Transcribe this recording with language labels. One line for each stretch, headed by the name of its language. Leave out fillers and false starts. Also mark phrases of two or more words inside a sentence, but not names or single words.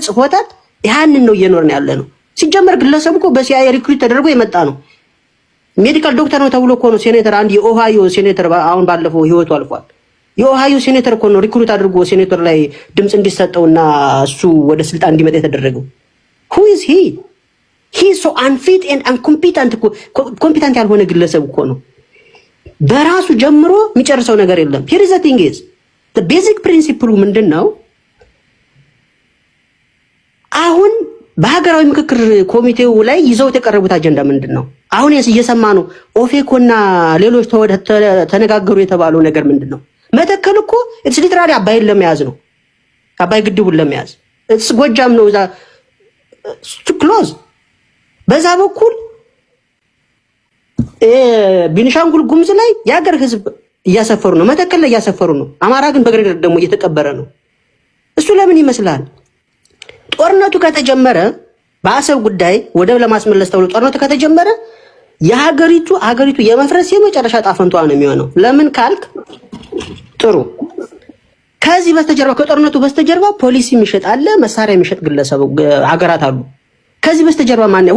Amharic: ጽፎታል። ያንን ነው እየኖርን ያለ ነው። ሲጀመር ግለሰቡ እኮ በሲአይኤ ሪክሩት ተደርጎ የመጣ ነው። ሜዲካል ዶክተር ነው ተብሎ እኮ ነው ሴኔተር፣ አንድ የኦሃዮ ሴኔተር አሁን ባለፈው ህይወቱ አልፏል። የኦሃዮ ሴኔተር እኮ ነው ሪክሩት አድርጎ ሴኔተር ላይ ድምጽ እንዲሰጠውና እሱ ወደ ስልጣን እንዲመጣ የተደረገው።
English: who is he so unfit and incompetent
Amharic: ኮምፒተንት ያልሆነ ግለሰብ እኮ ነው። በራሱ ጀምሮ የሚጨርሰው ነገር የለም።
English: here is the thing is the basic principle
Amharic: ምንድነው? አሁን በሀገራዊ ምክክር ኮሚቴው ላይ ይዘው የተቀረቡት አጀንዳ ምንድነው? አሁን እየሰማ ነው። ኦፌኮና ሌሎች ተነጋገሩ የተባለው ነገር ምንድነው? መተከል እኮ
English: it's literally
Amharic: አባይን ለመያዝ ነው። አባይ ግድቡን ለመያዝ
English: it's Gojjam
Amharic: ነው እዛ
English: to close።
Amharic: በዛ በኩል ቢንሻንጉል ጉምዝ ላይ የሀገር ህዝብ እያሰፈሩ ነው። መተከል ላይ እያሰፈሩ ነው። አማራ ግን በግሬደር ደግሞ እየተቀበረ ነው። እሱ ለምን ይመስላል? ጦርነቱ ከተጀመረ በአሰብ ጉዳይ ወደብ ለማስመለስ ተብሎ ጦርነቱ ከተጀመረ ሀገሪቱ የመፍረስ የመጨረሻ ጣፈንቷ ነው የሚሆነው። ለምን ካልክ ጥሩ ከዚህ በስተጀርባ ከጦርነቱ በስተጀርባ ፖሊሲ የሚሸጥ አለ፣ መሳሪያ የሚሸጥ ግለሰብ ሀገራት አሉ። ከዚህ በስተጀርባ ማን ነው?